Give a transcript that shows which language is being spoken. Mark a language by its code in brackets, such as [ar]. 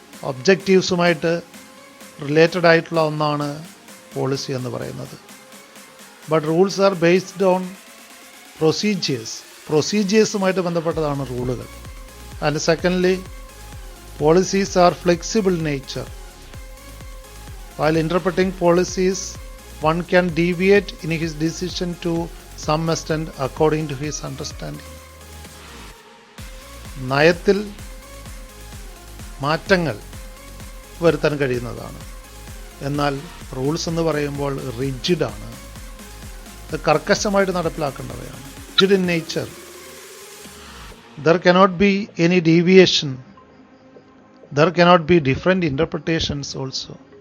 [ml] ഒബ്ജക്റ്റീവ്സുമായിട്ട് related ആയിട്ടുള്ള ഒന്നാണ് policy എന്ന് പറയുന്നത്. [en] But rules are based on procedures. [ml] പ്രൊസീജിയേഴ്സുമായിട്ട് ബന്ധപ്പെട്ടതാണ് റൂളുകൾ. [en] And secondly, policies are flexible nature. While interpreting policies, one can deviate in his decision to some extent according to his understanding. [ml] നയത്തിൽ മാറ്റങ്ങൾ വരുത്താൻ കഴിയുന്നതാണ്. എന്നാൽ റൂൾസ് എന്ന് പറയുമ്പോൾ റിജിഡാണ്, അത് കർക്കശമായിട്ട് നടപ്പിലാക്കേണ്ടവയാണ്. [en] Rigid in nature. There cannot be any deviation, there cannot be different interpretations also.